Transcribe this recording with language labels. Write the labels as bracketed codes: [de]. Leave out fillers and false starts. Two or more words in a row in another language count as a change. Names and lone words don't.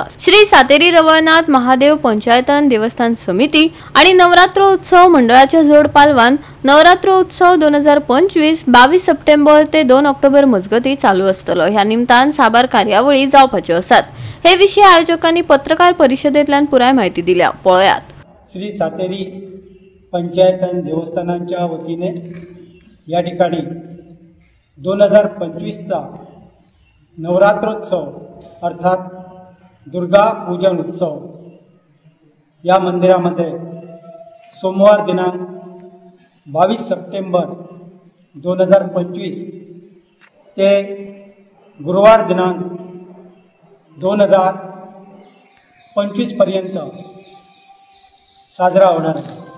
[kok] श्री सातेरी रवळनाथ महादेव पंचायतन देवस्थान समिती आणि नवरात्र उत्सव मंडळाच्या जोड पालवान नवरात्र उत्सव 2025 22 सप्टेंबर ते 2 ऑक्टोबर मजगती चालू आसतलो। ह्या निमतान साबार कार्यावळी जावपाच्यो आसात। हे विशीं आयोजकांनी पत्रकार परिशदेंतल्यान पुराय माहिती दिल्या। पळयात। [mr] श्री सातेरी पंचायतन देवस्थानांच्या वतीने या ठिकाणी 2025चा नवरात्रोत्सव अर्थात दुर्गा पूजन उत्सव या मंदिरामध्ये सोमवार दिनांक 22 सप्टेंबर 2025 ते गुरुवार दिनांक 2025 पर्यंत साजरा होणार आहे।